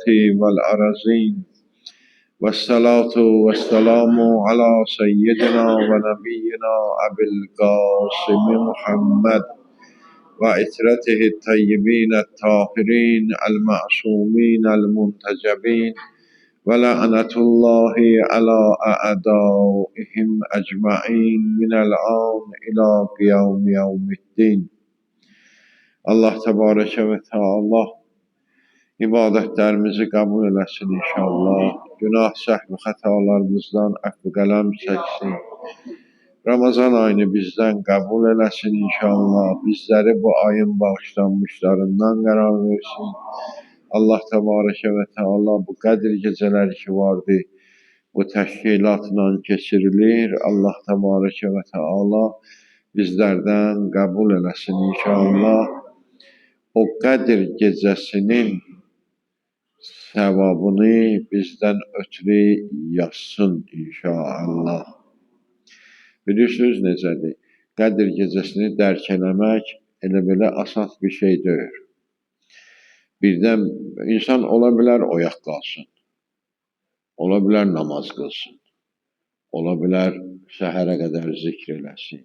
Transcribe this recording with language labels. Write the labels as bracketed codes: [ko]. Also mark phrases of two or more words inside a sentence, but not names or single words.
[ar] والأرضين والصلاة والسلام على سيدنا ونبينا أبي القاسم محمد وعترته الطيبين الطاهرين المعصومين المنتجبين ولعنة الله على أعدائهم أجمعين من الآن إلى قيام يوم الدين. الله تبارك وتعالى [az] ibadetlerimizi kabul eləsin inşallah. Günah, səhv, xətalarımızdan əfv qələm çəksin. Ramazan ayını bizden kabul eləsin inşallah. Bizleri bu ayın bağışlanmışlarından qərar versin. [ar] الله تبارك وتعالى [az] bu Qədir geceleri ki vardı, bu təşkilatla keçirilir. [ar] الله تبارك وتعالى [az] bizlerden kabul eləsin inşallah. O Qədir gecesinin sevabını bizden ötürü yazsın inşallah. Bilirsiniz necədir? Qədir gecesini dərk eləmək elə belə asan bir şey deyil. Birdən insan ola bilər oyaq qalsın, ola bilər namaz qılsın, ola bilər səhərə qədər zikr eləsin.